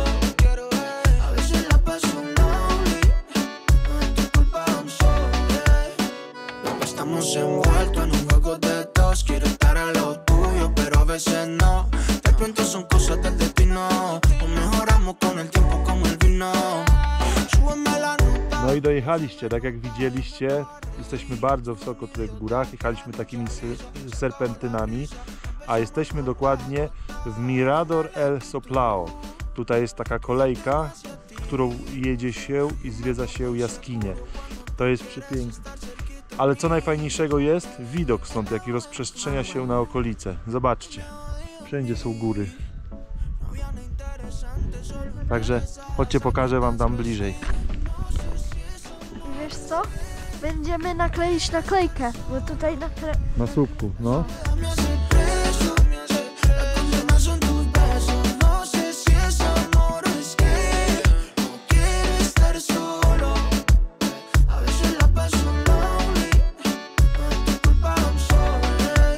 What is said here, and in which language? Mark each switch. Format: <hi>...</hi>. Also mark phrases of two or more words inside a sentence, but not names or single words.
<es>A veces la paso lonely, no es tu culpa,</es> <en>I'm sorry.</en> <es>No estamos envueltos en un juego de dos. Quiero estar a lo tuyo, pero a veces no. De pronto son cosas del destino. O mejoramos con el tiempo como el vino. Súbeme la nota.</es> <pl>No i dojechaliście, tak jak widzieliście, jesteśmy bardzo wysoko tutaj w górach, jechaliśmy takimi serpentynami, a jesteśmy dokładnie w Mirador El Soplao. Tutaj jest taka kolejka, którą jedzie się i zwiedza się jaskinie. To jest przepiękne. Ale co najfajniejszego jest widok stąd, jaki rozprzestrzenia się na okolice. Zobaczcie, wszędzie są góry. Także chodźcie, pokażę wam tam bliżej. I wiesz co? Będziemy nakleić naklejkę, bo tutaj Na słupku, no.</pl> <es>Me hace preso, la condena son tus besos. No sé si es amor, es que no quiero estar solo. A veces la paso lonely, no es tu culpa,</es> <en>I'm sorry.</en>